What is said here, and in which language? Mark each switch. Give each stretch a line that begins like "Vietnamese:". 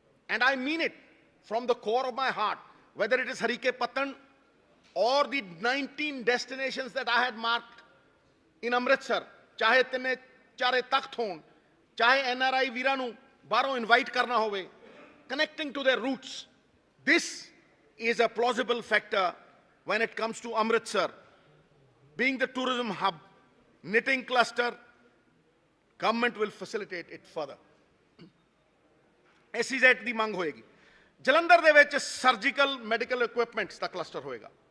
English: and I mean it from the core of my heart, whether it is Harike Pattan और the 19 destinations that I had marked in Amritsar,
Punjabi: चाहे 3-4 तख्त हों, चाहे NRI वीरां नूं बाहरों invite करना होवे,
English: connecting to their roots. This is a plausible factor when it comes to Amritsar being the tourism hub, knitting cluster, government will facilitate it further.
Punjabi: SEZ ਦੀ ਮੰਗ ਹੋਏਗੀ। ਜਲੰਧਰ ਦੇ ਵਿੱਚ ਸਰਜੀਕਲ ਮੈਡੀਕਲ ਇਕੁਇਪਮੈਂਟਸ ਦਾ cluster ਹੋਏਗਾ।